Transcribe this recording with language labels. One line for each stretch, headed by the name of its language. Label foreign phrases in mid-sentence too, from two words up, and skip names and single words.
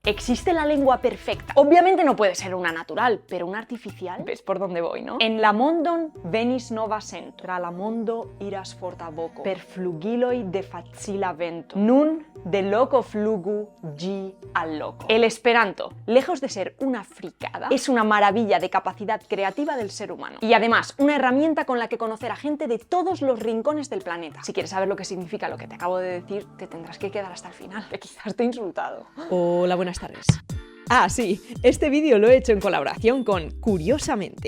Spanish: ¿Existe la lengua perfecta? Obviamente no puede ser una natural, pero una artificial. ¿Ves por dónde voy, no?
Esperanto: En la mondon venis nova sento, tra la mondo iras forta voco, per flugiloi de facila vento, nun de loco flugu gi al loco.
Spanish: El esperanto, lejos de ser una fricada, es una maravilla de capacidad creativa del ser humano. Y además, una herramienta con la que conocer a gente de todos los rincones del planeta. Si quieres saber lo que significa lo que te acabo de decir, te tendrás que quedar hasta el final, que quizás te he insultado. Hola, buenas tardes. Ah, sí, este vídeo lo he hecho en colaboración con Curiosamente.